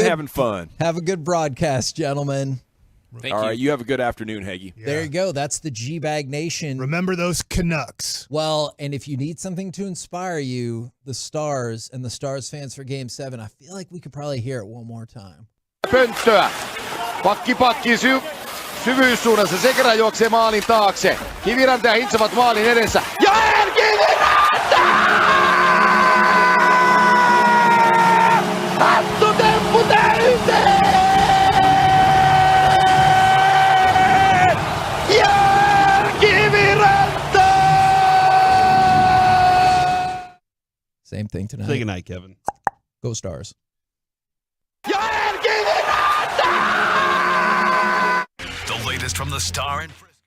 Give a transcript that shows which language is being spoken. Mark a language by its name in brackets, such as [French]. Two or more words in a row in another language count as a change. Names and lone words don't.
[English] having fun. Have a good broadcast, gentlemen. All right, you have a good afternoon, Hagee. There you go. That's the G-Bag Nation. Remember those Canucks. Well, and if you need something to inspire you, the Stars and the Stars fans for Game 7, I feel like we could probably hear it one more time. [Finnish] Pönttöä. Pakki syvyyssuunnassa. Sekera juoksee maalin taakse. Kiviranta ja Hintsavat maalin edessä. Ja Kiviranta! Hattu temppu täyteen! Ja Kiviranta! [English] Same thing tonight. Say goodnight, Kevin. Go Stars. The latest from the Star and